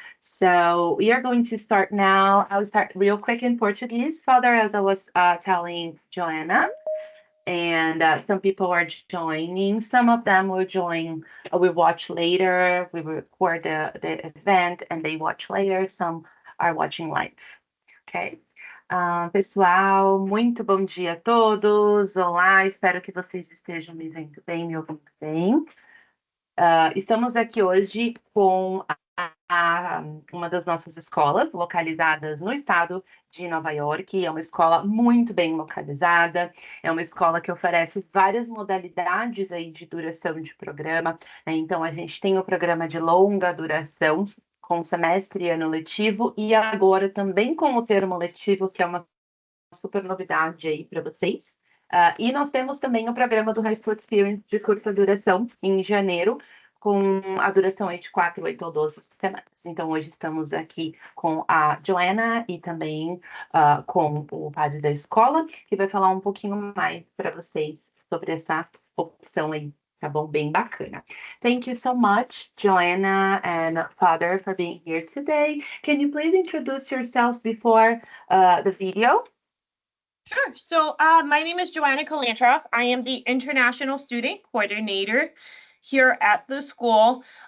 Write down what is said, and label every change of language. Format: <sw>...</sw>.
<en>So we are going to start now. I'll start real quick in Portuguese, Father, as I was telling Joanna. And some people are joining. Some of them will join, we watch later. We record the event and they watch later. Some are watching live. Ok?</en> <pt>Pessoal, muito bom dia a todos. Olá, espero que vocês estejam me vendo bem, me ouvindo bem. Estamos aqui hoje com uma das nossas escolas, localizadas no estado de Nova York. É uma escola muito bem localizada, é uma escola que oferece várias modalidades aí de duração de programa, né? Então, a gente tem o programa de longa duração, com semestre e ano letivo, e agora também com o termo letivo, que é uma super novidade aí para vocês. E nós temos também o programa do High School Experience de curta duração, em janeiro, com a duração aí de 4, 8 ou 12 semanas. Então, hoje estamos aqui com a Joanna e também com o padre da escola, que vai falar um pouquinho mais para vocês sobre essa opção aí, tá bom? Bem bacana.</pt> <en>Thank you so much, Joanna and Father, for being here today. Can you please introduce yourselves before the video? Sure. So, my name is Joanna Kalantra. I am the International Student Coordinator here at the school.</en>